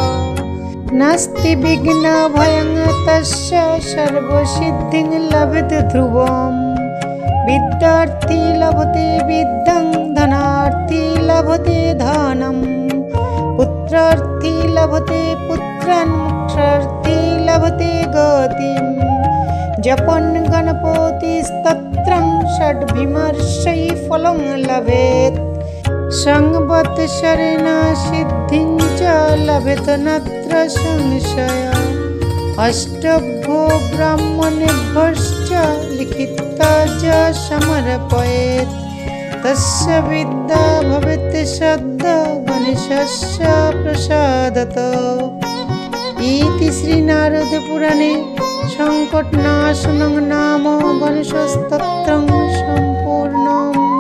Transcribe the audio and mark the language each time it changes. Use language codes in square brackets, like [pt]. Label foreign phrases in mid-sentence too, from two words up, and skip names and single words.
[sa] নাস্তি বিঘ্ন ভয়ং তস্য সর্বসিদ্ধিং লভতে ধ্রুবম বিদ্যার্থী লভতে বিদ্যাং ধনার্থী লভতে ধনম পুত্রার্থী লভতে পুত্রান মোক্ষার্থী লভতে গতিম জপন গণপতি স্তোত্রং ষড্ভিমর্ষৈ ফলং লভেত সংবৎসরেণ সিদ্ধিং চ লভেত নত্র সংশয় অষ্টভ্যো ব্রাহ্মণেভ্যশ্চ লিখিতা চ সমর্পয়েৎ তস্য বিদ্যা ভবেৎ শ্রদ্ধা গণেশস্য প্রসাদত। ইতি শ্রী নারদ পুরাণে সংকটনাশনং নাম গণেশ স্তোত্রং সম্পূর্ণম।